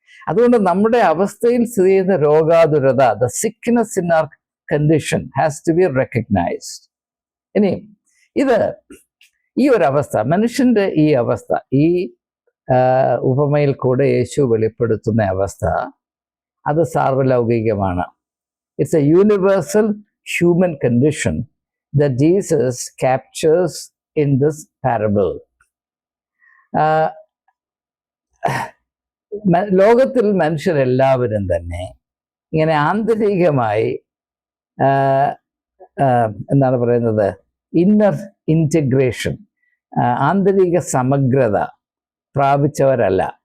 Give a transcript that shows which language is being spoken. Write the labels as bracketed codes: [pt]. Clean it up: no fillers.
[ml] അതുകൊണ്ട് നമ്മുടെ അവസ്ഥയിൽ സ്ഥിതി ചെയ്യുന്ന രോഗാതുരത, [en] The sickness in our condition has to be recognised. [ml] ഇനി ഈ ഒരു അവസ്ഥ, മനുഷ്യൻ്റെ ഈ അവസ്ഥ, ഈ ഉപമയിൽ കൂടെ യേശു വെളിപ്പെടുത്തുന്ന അവസ്ഥ, അത് സാർവലൗകികമാണ്. [en] It's a universal human condition that Jesus captures in this parable. [ml] ലോകത്തിൽ മനുഷ്യരെല്ലാവരും തന്നെ ഇങ്ങനെ ആന്തരികമായി എന്താണ് പറയുന്നത്, [en] inner integration, [ml] ആന്തരിക സമഗ്രത പ്രാപിച്ചവരല്ല.